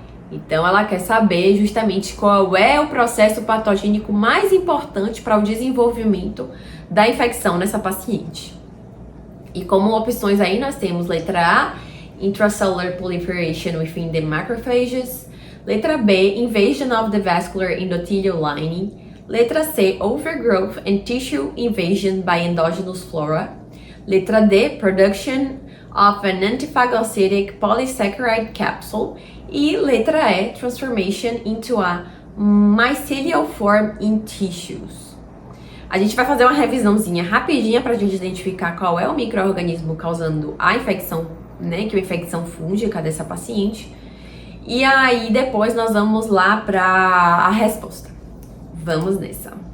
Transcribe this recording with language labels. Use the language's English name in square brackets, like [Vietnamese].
[Portuguese] Então, ela quer saber justamente qual é o processo patogênico mais importante para o desenvolvimento da infecção nessa paciente. E como opções aí nós temos letra A, [English] intracellular proliferation within the macrophages, [Portuguese] Letra [English] B, invasion of the vascular endothelial lining. [Portuguese] Letra [English] C, overgrowth and tissue invasion by endogenous flora. [Portuguese] Letra [English] D, production of an antiphagocytic polysaccharide capsule. [Portuguese] E letra [English] E, transformation into a mycelial form in tissues. [Portuguese] A gente vai fazer uma revisãozinha rapidinha para a gente identificar qual é o micro-organismo causando a infecção, né, que é a infecção fúngica dessa paciente. E aí depois nós vamos lá para a resposta. Vamos nessa.